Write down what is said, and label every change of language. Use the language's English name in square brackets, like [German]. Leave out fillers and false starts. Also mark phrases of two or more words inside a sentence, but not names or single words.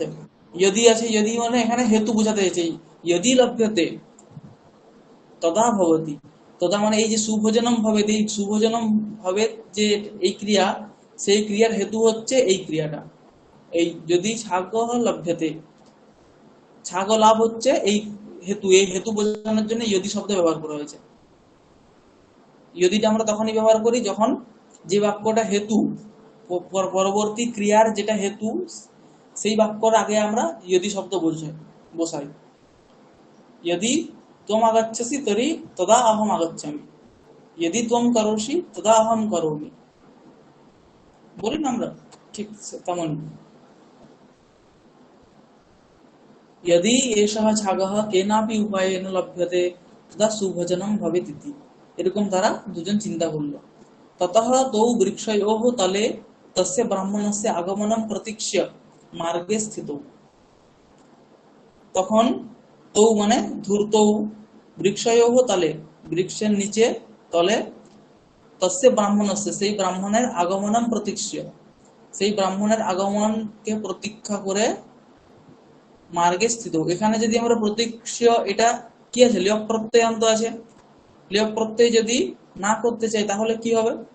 [Bangla] ইয়দি আছে, ইয়দি মানে এখানে হেতু বোঝাতে হয়েছে, [Sanskrit] ইয়দি লভ্যতে তদা ভবতি, [Bangla] তদা মানে এই যে সুভোজনম ভাবে, এই সুভোজনম ভাবে যে এই ক্রিয়া, সেই ক্রিয়ার হেতু হচ্ছে এই ক্রিয়াটা, এই যদি ছাগল লভ্যতে, ছাগ লাভ হচ্ছে এই হেতু, এই হেতু বোঝানোর জন্য ইয়দি শব্দ ব্যবহার করা হয়েছে। ইয়দিটা আমরা তখনই ব্যবহার করি যখন যে বাক্যটা হেতু, পরবর্তী ক্রিয়ার যেটা হেতু, সেই বাক্যর আগে আমরা ইয়দি শব্দ বসাই। [Sanskrit] यदि त्वम आगच्छसि तर्हि तदा अहम आगच्छामि, यदि त्वम करोषि तदा अहम करोमि, [Bangla] বলি না আমরা, ঠিক তেমন। [Sanskrit] यदि एषः छागः केनापि उपायेन लभ्यते तदा सुभोजनं भवेतिति, [Bangla] এরকম তারা দুজন চিন্তা করলো। [Sanskrit] ততঃ তৌ বৃক্ষয়োঃ তলে তস্য ব্রাহ্মণস্য আগমনম প্রতীক্ষ্য মার্গে স্থিতৌ, তখন তৌ [Bangla] মানে ধূর্তৌ, [Sanskrit] বৃক্ষয়োঃ তলে, [Bangla] বৃক্ষের নিচে, তলে, [Sanskrit] তস্য ব্রাহ্মণস্য [Bangla] সেই ব্রাহ্মণের [Sanskrit] আগমনম প্রতীক্ষ্য, [Bangla] সেই ব্রাহ্মণের আগমনকে প্রতীক্ষা করে, [Sanskrit] মার্গে স্থিত, [Bangla] এখানে যদি আমরা প্রতীক্ষ্য, এটা কি আছে, লিয়ক প্রত্যয়ান্ত আছে, লিয়ক প্রত্যয় যদি না করতে চাই তাহলে কি হবে,